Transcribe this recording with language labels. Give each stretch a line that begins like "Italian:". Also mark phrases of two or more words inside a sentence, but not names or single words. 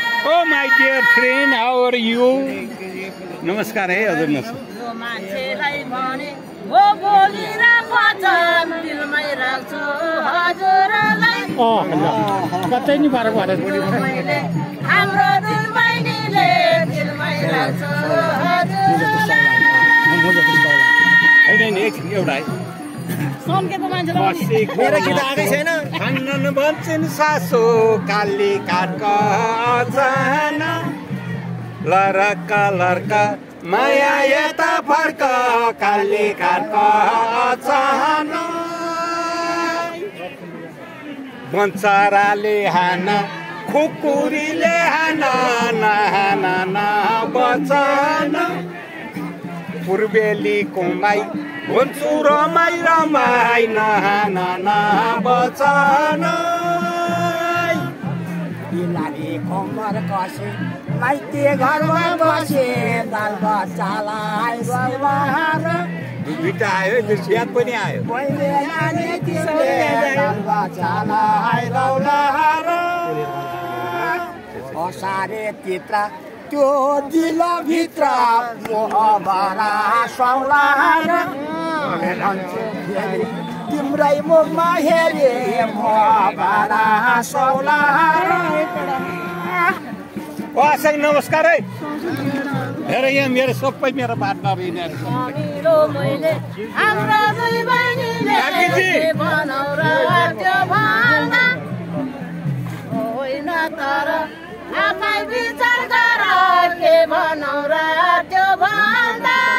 English: Oh, my dear friend, how are you?
Nepali: नमस्कार है हजुर, नमस्कार। यो मान्छेलाई भने हो बोली र वचन दिलमै राख्छु हजुरलाई। अँ, ल। कतै नि पार परेन। मैले हाम्रो दुई बहिनीले दिलमै राख्छु हजुरलाई। होइन, होइन, एकछिन, एउटा है। सन्केको मान्छेलाई पनि। बसेको मेरो गीत आएकै छैन। खान्न नभन्छन् सासु काली काठको अचाना। लरक, लरक, माया यता फर्क, काली काठको अचाना। बन्चाराले हान, खुकुरीले हान, ना, ना, ना, बचन। पूर्वेली कुमाई हुन्छु रमाई, रमाई, ना, ना, ना, बचन। बिलारी कम्मर कसे माइती घरमा बसे बाल बच्चालाई गोलाहार। दुईटा आयो, त्यो बिहा पनि आयो। पहिले नानी तिमीले बाल बच्चालाई रौलाहार। असारे तित्रा त्यो दिलभित्र मोह भरा सौलाहार। तिम्रै मुखमा हेरे मोह भरा सौलाहार। ओ, आशा, नमस्कार है। हेर, यहाँ मेरो सबै मेरो पार्टनर यिनीहरू छन्। मेरो मैले, हाम्रो दुई बहिनीले काकीजी। बनाउरा त्यो भन्दा होइन तर आफै विचार गर के बनाउरा त्यो भन्दा।